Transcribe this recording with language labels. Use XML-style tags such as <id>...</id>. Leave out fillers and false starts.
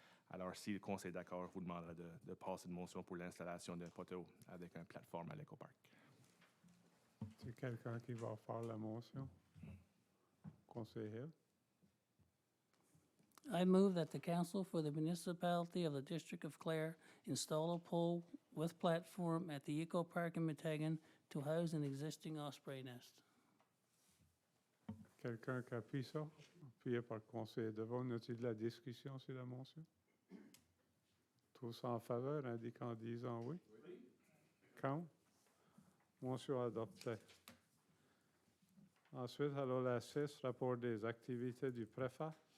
<fr>Alors, si le conseil est d'accord, je vous demanderai de passer une motion pour l'installation d'un poteau avec une plateforme à l'éco-parc. C'est quelqu'un qui va faire la motion? Conseil Hill?</fr> <en>I move that the council for the municipality of the District of Clare install a pole with platform at the Eco Park in Metegan to house an existing osprey nest.</en> <fr>Quelqu'un qui appuie ça? Appuyé par le conseiller devant. Y a-t-il de la discussion sur la motion? Tous en faveur, indiquant en disant oui. Oui. Contre? Motion adoptée. Ensuite, alors la 6, rapport des activités du préfet.</fr>